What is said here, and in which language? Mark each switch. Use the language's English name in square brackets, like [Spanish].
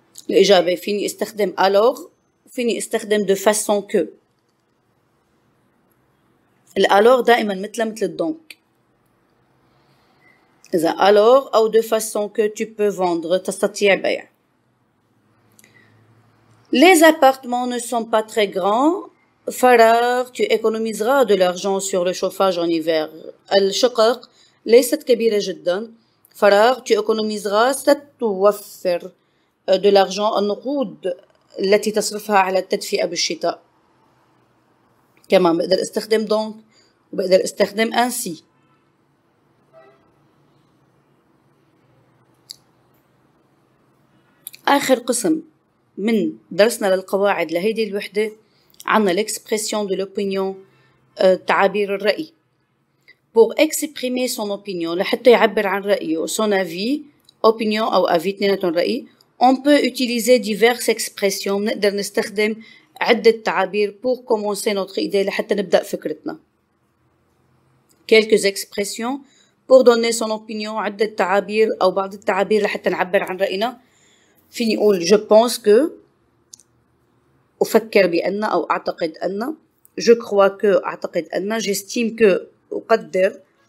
[Arabic] الإجابة فيني استخدم alors فيني استخدم de façon que الالور دائما مثل الدونك إذا alors أو [French] de façon que tu peux vendre [Arabic] تستطيع بيع. [French] Les appartements ne sont pas très grands فراغ tu économiseras de l'argent sur le chauffage en hiver. [Arabic] الشقق ليست كبيرة جدا فراغ [French] tu économiseras [Arabic] ستوفر [French] de l'argent [Arabic] النقود التي تصرفها على التدفئة بالشتاء. كمان بقدر استخدم donc وبقدر استخدم ainsi. آخر قسم من درسنا للقواعد لهيدي الوحدة عنا [French] l'expression de l'opinion [Arabic] تعابير الرأي. [French] Pour exprimer son opinion [Arabic] لحتى يعبر عن رأيه [French] son avis opinion أو avis [Arabic] اثنيناتهم رأي [French] on peut utiliser diverses expressions [Arabic] نقدر نستخدم عدة تعابير [French] pour commencer notre idée [Arabic] لحتى نبدأ فكرتنا. [French] Quelques expressions pour donner son opinion [Arabic] عدة تعابير أو بعض التعابير لحتى نعبر عن رأينا. فيني أقول [French] je pense que [Arabic] أفكر بأن أو أعتقد أن [French] je crois que [Arabic] أعتقد أن [French] j'estime que [Arabic] أقدر